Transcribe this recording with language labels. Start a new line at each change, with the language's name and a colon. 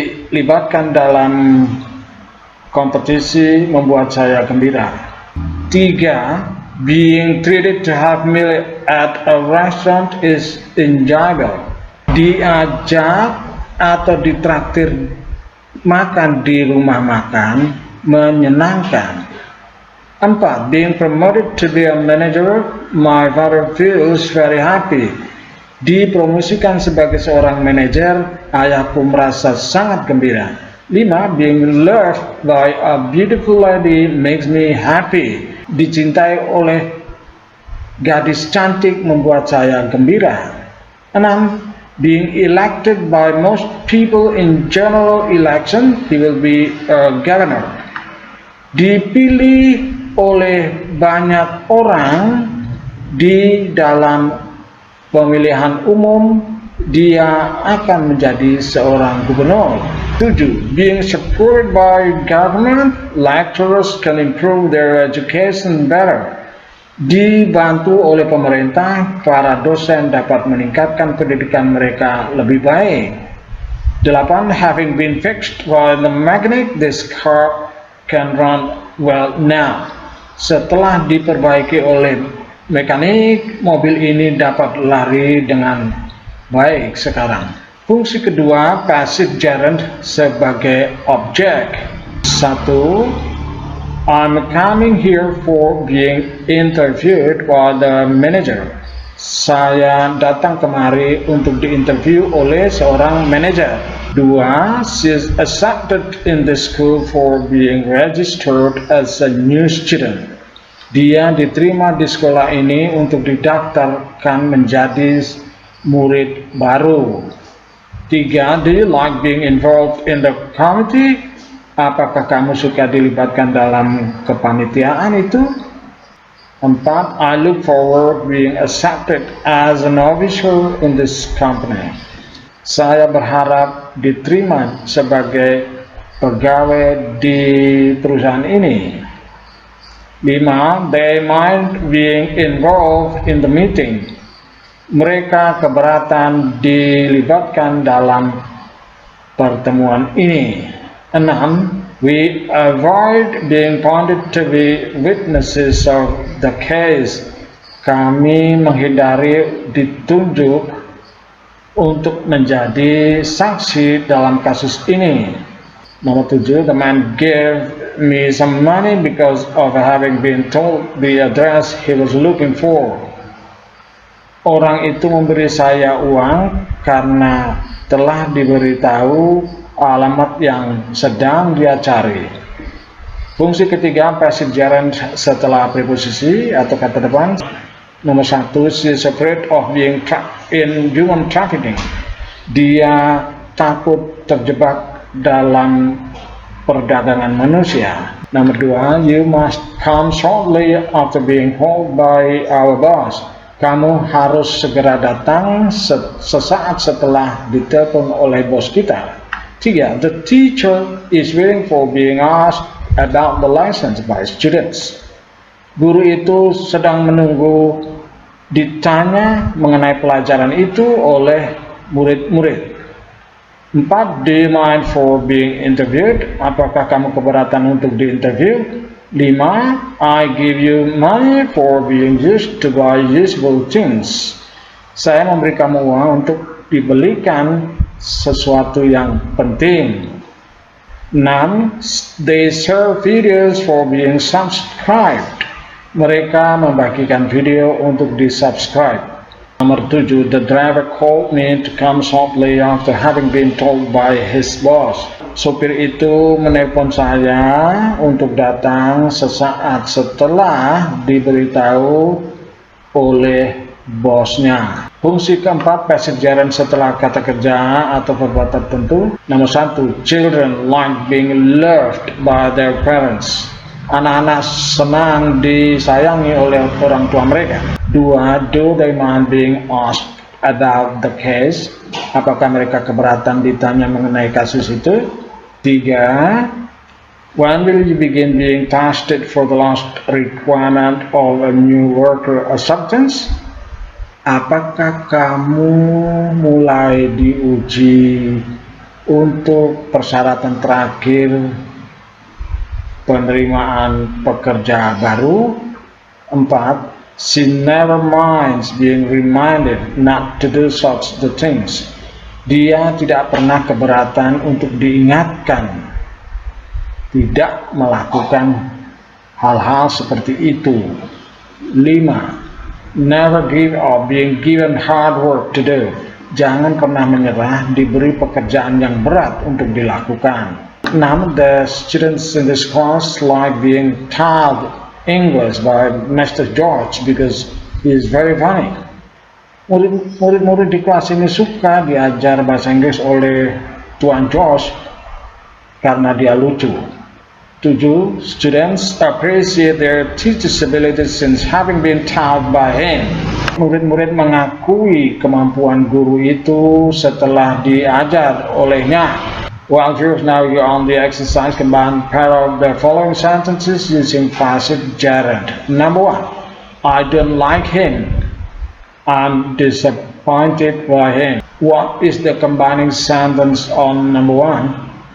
Indonesian: dilibatkan dalam kompetisi membuat saya gembira. 3.
English: Being treated to have meal at a restaurant is enjoyable.
Indonesian: Diajak atau ditraktir makan di rumah makan menyenangkan. 4.
English: Being promoted to be a manager, my father feels very happy.
Indonesian: Dipromosikan sebagai seorang manajer, ayahku merasa sangat gembira. 5.
English: Being loved by a beautiful lady makes me happy.
Indonesian: Dicintai oleh gadis cantik membuat saya gembira. 6.
English: Being elected by most people in general election, he will be a governor.
Indonesian: Dipilih oleh banyak orang di dalam pemilihan umum, dia akan menjadi seorang gubernur. 7.
English: Being supported by government, lecturers can improve their education better.
Indonesian: Dibantu oleh pemerintah, para dosen dapat meningkatkan pendidikan mereka lebih baik. 8.
English: Having been fixed by the mechanic, this car can run well now.
Indonesian: Setelah diperbaiki oleh mekanik, mobil ini dapat lari dengan baik sekarang. Fungsi kedua, passive gerund sebagai objek. 1.
English: I'm coming here for being interviewed by the manager.
Indonesian: Saya datang kemari untuk diinterview oleh seorang manajer. 2.
English: She's accepted in the school for being registered as a new student.
Indonesian: Dia diterima di sekolah ini untuk didaftarkan menjadi murid baru. 3.
English: Do you like being involved in the committee?
Indonesian: Apakah kamu suka dilibatkan dalam kepanitiaan itu? 4.
English: I look forward being accepted as an officer in this company.
Indonesian: Saya berharap diterima sebagai pegawai di perusahaan ini. 5.
English: They mind being involved in the meeting.
Indonesian: Mereka keberatan dilibatkan dalam pertemuan ini. 6.
English: We avoid being pointed to be witnesses of the case.
Indonesian: Kami menghindari ditunjuk untuk menjadi saksi dalam kasus ini. Nomor 7.
English: The man gave me some money because of having been told the address he was looking for.
Indonesian: Orang itu memberi saya uang karena telah diberitahu alamat yang sedang dia cari. Fungsi ketiga, passive gerund setelah preposisi atau kata depan. Nomor 1,
English: she is afraid of being trapped in human trafficking.
Indonesian: Dia takut terjebak dalam perdagangan manusia. Nomor 2,
English: you must come shortly after being called by our boss.
Indonesian: Kamu harus segera datang sesaat setelah ditelepon oleh bos kita.
English: 3, the teacher is waiting for being asked about the license by students.
Indonesian: Guru itu sedang menunggu ditanya mengenai pelajaran itu oleh murid-murid.
English: 4, do you mind for being interviewed?
Indonesian: Apakah kamu keberatan untuk diinterview?
English: 5, I give you money for being used to buy useful things.
Indonesian: Saya memberi kamu uang untuk dibelikan sesuatu yang penting.
English: 6, they share videos for being subscribed.
Indonesian: Mereka membagikan video untuk di-subscribe. Nomor 7,
English: the driver called me to come shortly after having been told by his boss.
Indonesian: Sopir itu menelpon saya untuk datang sesaat setelah diberitahu oleh bosnya. Fungsi keempat, passive gerund setelah kata kerja atau perbuatan tertentu. Nomor 1,
English: children like being loved by their parents.
Indonesian: Anak-anak senang disayangi oleh orang tua mereka.
English: 2, do they mind being asked about the case?
Indonesian: Apakah mereka keberatan ditanya mengenai kasus itu?
English: 3, when will you begin being tested for the last requirement of a new worker acceptance?
Indonesian: Apakah kamu mulai diuji Untuk persyaratan terakhir penerimaan pekerja baru, 4.
English: She never minds being reminded not to do such the things.
Indonesian: Dia tidak pernah keberatan untuk diingatkan tidak melakukan hal-hal seperti itu. 5.
English: Never give up being given hard work to do.
Indonesian: Jangan pernah menyerah diberi pekerjaan yang berat untuk dilakukan. 6.
English: The students in this class like being taught English by Mr. George because he is very funny.
Indonesian: Murid-murid di kelas ini suka diajar bahasa Inggris oleh Tuan George karena dia lucu. 7.
English: Students appreciate their teacher's abilities since having been taught by him.
Indonesian: Murid-murid mengakui kemampuan guru itu setelah diajar olehnya.
English: Well, viewers, now you're on the exercise. Combine pair of the following sentences using passive gerund. Number 1. I don't like him. I'm disappointed by him. What is the combining sentence on number 1?